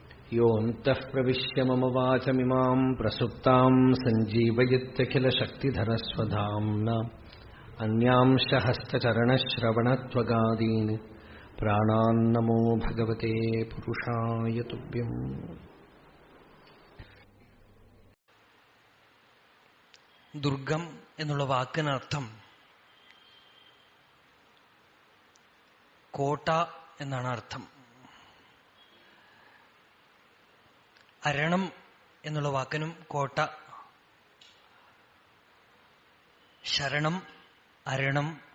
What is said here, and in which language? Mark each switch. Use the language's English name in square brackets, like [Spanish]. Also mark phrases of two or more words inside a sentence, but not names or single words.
[Sanskrit] योऽन्तः प्रविश्य मम वाचमिमाम् प्रसुप्ताम् सञ्जीवयत्यखिलशक्तिधरस्वधाम्ना अन्यांश हस्तचरणश्रवणत्वगादीन् प्राणान्नमो भगवते पुरुषाय तुभ्यम्. [Malayalam] ദുർഗം എന്നുള്ള വാക്കിനർത്ഥം കോട്ട എന്നാണ് അർത്ഥം. അരണം എന്നുള്ള വാക്കിനും കോട്ട, ശരണം, അരണം.